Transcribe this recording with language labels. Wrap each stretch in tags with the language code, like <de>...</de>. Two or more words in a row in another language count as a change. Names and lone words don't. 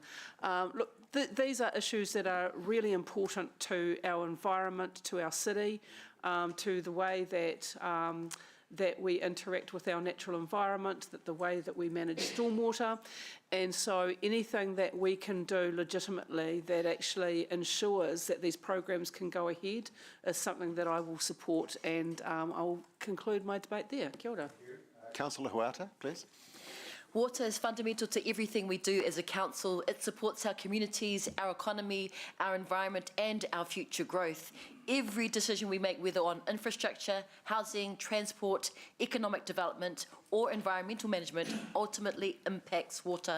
<en>Look, these are issues that are really important to our environment, to our city, to the way that we interact with our natural environment, the way that we manage stormwater. And so anything that we can do legitimately that actually ensures that these programs can go ahead is something that I will support, and I'll conclude my debate there.</en> <mi>Kia ora.</mi> <en>Councillor Huata, please. Water is fundamental to everything we do as a council. It supports our communities, our economy, our environment and our future growth. Every decision we make, whether on infrastructure, housing, transport, economic development or environmental management, ultimately impacts water.</en>